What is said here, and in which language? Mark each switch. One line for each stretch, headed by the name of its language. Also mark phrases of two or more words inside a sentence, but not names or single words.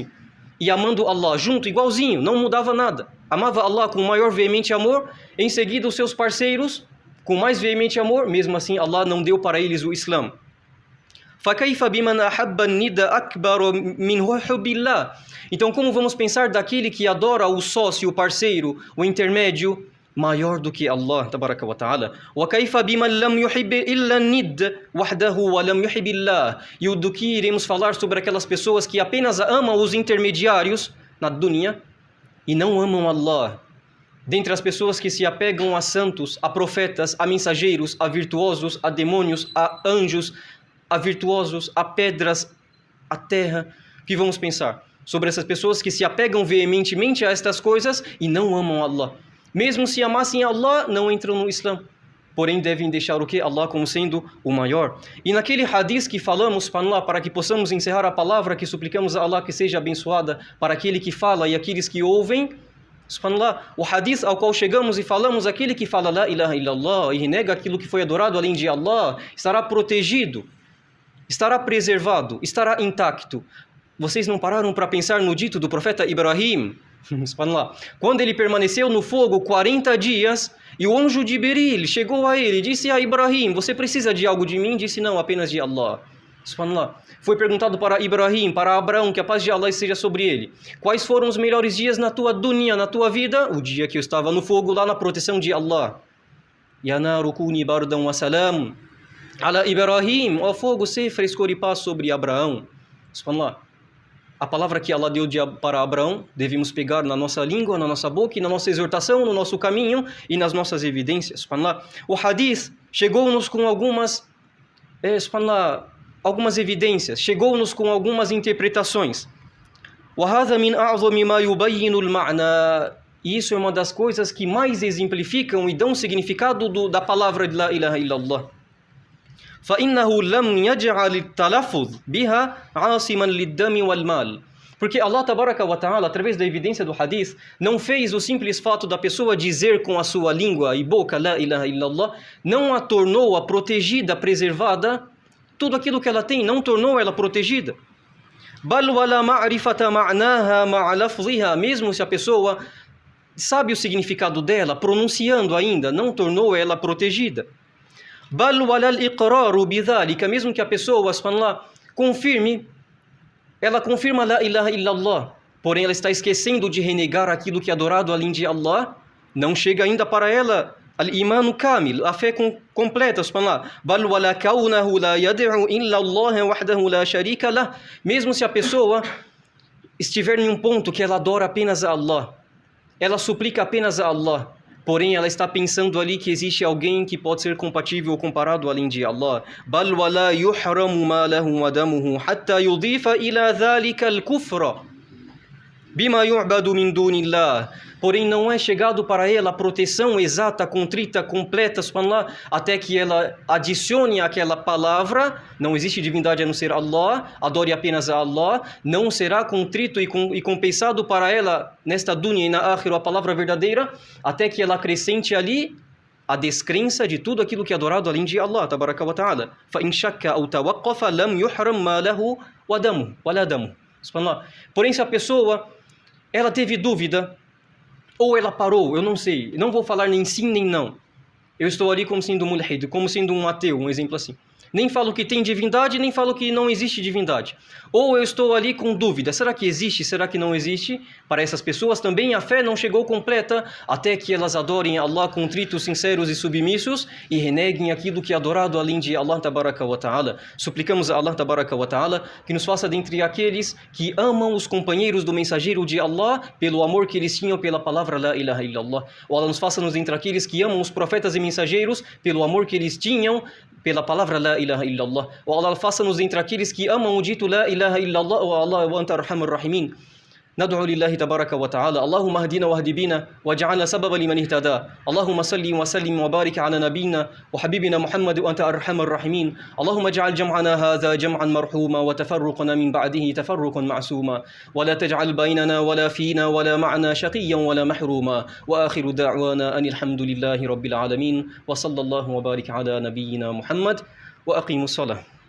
Portuguese: E amando Allah junto, igualzinho, não mudava nada. Amava Allah com maior veemente amor, em seguida os seus parceiros com mais veemente amor, mesmo assim Allah não deu para eles o Islã.
Arabic: فَكَيْفَ بِمَنْ أَحَبَّ النِّدَّ أَكْبَرُ مِنْ حُبِّ اللَّهِ.
Portuguese: Então, como vamos pensar daquele que adora o sócio, o parceiro, o intermédio, maior do que Allah,
Arabic: تبارك وتعالى? وَكَيْفَ بِمَنْ لَمْ يُحِبِّ إِلَّا النِّدَّ وَحْدَهُ وَلَمْ يُحِبِّ اللَّهِ.
Portuguese: E o do que iremos falar sobre aquelas pessoas que apenas amam os intermediários na dunya e não amam Allah. Dentre as pessoas que se apegam a santos, a profetas, a mensageiros, a virtuosos, a demônios, a anjos, a virtuosos, a pedras, a terra, o que vamos pensar sobre essas pessoas que se apegam veementemente a estas coisas e não amam Allah? Mesmo se amassem Allah, não entram no Islã. Porém, devem deixar o que? Allah como sendo o maior. E naquele hadith que falamos, subhanallah, para que possamos encerrar a palavra, que suplicamos a Allah que seja abençoada para aquele que fala e aqueles que ouvem, subhanallah, o hadith ao qual chegamos e falamos, aquele que fala
Arabic: لا إله إلا الله
Portuguese: e renega aquilo que foi adorado além de Allah, estará protegido, estará preservado, estará intacto. Vocês não pararam para pensar no dito do profeta Ibrahim? Subhanallah. Quando ele permaneceu no fogo 40 dias, e o anjo de Jibril chegou a ele e disse a Ibrahim, você precisa de algo de mim? Disse, não, apenas de Allah. Subhanallah. Foi perguntado para Ibrahim, para Abraão, que a paz de Allah esteja sobre ele. Quais foram os melhores dias na tua dunya, na tua vida? O dia que eu estava no fogo, lá na proteção de Allah.
Arabic: يا نار كوني بردا وسلام على إبراهيم.
Portuguese: Ó fogo, se frescor e paz sobre Abraão. Subhanallah. A palavra que Allah deu para Abraão, devemos pegar na nossa língua, na nossa boca, e na nossa exortação, no nosso caminho e nas nossas evidências. Subhanallah. O hadith chegou-nos com algumas evidências, chegou-nos com algumas interpretações.
Arabic: وَهَذَا مِنْ أَعْظَمِ مَا يُبَيِّنُ الْمَعْنَى.
Portuguese: E isso é uma das coisas que mais exemplificam e dão significado da palavra de
Arabic: لا إله إلا الله. فَإِنَّهُ لَمْ يَجْعَلِ التَّلَفُّظ بِهَا عَاصِمًا لِلدَّمِ وَالْمَالِ.
Portuguese: Porque Allah
Arabic: تبارك وتعالى,
Portuguese: através da evidência do hadith, não fez o simples fato da pessoa dizer com a sua língua e boca
Arabic: لا إله إلا الله,
Portuguese: não a tornou a protegida, preservada, tudo aquilo que ela tem, não tornou ela protegida.
Arabic: بَلْ وَلَا مَعْرِفَةَ مَعْنَاهَا مَعَ لَفْظِهَا.
Portuguese: Mesmo se a pessoa sabe o significado dela, pronunciando ainda, não tornou ela protegida.
Arabic: بَلْ وَلَا الْإِقْرَارُ بِذَلِكَ.
Portuguese: Mesmo que a pessoa, subhanallah, ela confirma
Arabic: لا إله إلا الله,
Portuguese: porém ela está esquecendo de renegar aquilo que é adorado além de Allah, não chega ainda para ela
Arabic: الإيمان كامل,
Portuguese: a fé completa, subhanallah.
Arabic: بَلْ وَلَا كَوْنَهُ لَا يَدْعُ إِلَّا اللَّهَ وَحْدَهُ لَا شَرِيكَ لَهُ.
Portuguese: Mesmo se a pessoa estiver em um ponto que ela adora apenas a Allah, ela suplica apenas a Allah, porém ela está pensando ali que existe alguém que pode ser compatível ou comparado além de Allah.
Arabic: بَلْ وَلَا يُحْرَمُ مَالَهُ وَدَمُهُ حَتَّى يُضِيفَ إِلَى ذَلِكَ الْكُفْرَ بِمَا يُعْبَدُ مِنْ دُونِ اللَّهِ.
Portuguese: Porém não é chegado para ela a proteção exata, contrita, completa, subhanallah, até que ela adicione aquela palavra, não existe divindade a não ser Allah, adore apenas a Allah, não será contrito e compensado para ela nesta dunya e na akhira a palavra verdadeira, até que ela acrescente ali a descrença de tudo aquilo que é adorado além de Allah,
Arabic: تبارك وتعالى. فَإِنْ شَكَّ أَوْ تَوَقَّفَ لَمْ يُحْرَمْ مَالَهُ وَدَمُهُ وَلَا دَمُهُ.
Portuguese: Subhanallah. Porém se a pessoa ela teve dúvida, ou ela parou, eu não sei, não vou falar nem sim nem não. Eu estou ali como sendo mulhid, como sendo um ateu, um exemplo assim. Nem falo que tem divindade, nem falo que não existe divindade. Ou eu estou ali com dúvida, será que existe, será que não existe? Para essas pessoas também a fé não chegou completa até que elas adorem Allah contritos, sinceros e submissos e reneguem aquilo que é adorado além de Allah
Arabic: تبارك وتعالى.
Portuguese: Suplicamos a Allah
Arabic: تبارك وتعالى
Portuguese: que nos faça dentre aqueles que amam os companheiros do mensageiro de Allah pelo amor que eles tinham pela palavra
Arabic: لا إله إلا الله.
Portuguese: Ou Allah nos faça dentre aqueles que amam os profetas e mensageiros pelo amor que eles tinham pela palavra
Arabic: لا إله إلا الله.
Portuguese: Ou Allah faça-nos entre aqueles que amam o dito
Arabic: لا إله إلا الله. والله وأنت أرحم الراحمين. ندعو لله تبارك وتعالى اللهم اهدنا واهد بنا واجعلنا سببا لمن اهتدى اللهم صل وسلم وبارك على نبينا وحبيبنا محمد وانت ارحم الراحمين اللهم اجعل جمعنا هذا جمعا مرحوما وتفرقنا من بعده تفرقا معصوما ولا تجعل بيننا ولا فينا ولا معنا شقيا ولا محروما واخر دعوانا ان الحمد لله رب العالمين وصلى الله وبارك على نبينا محمد واقيموا الصلاه.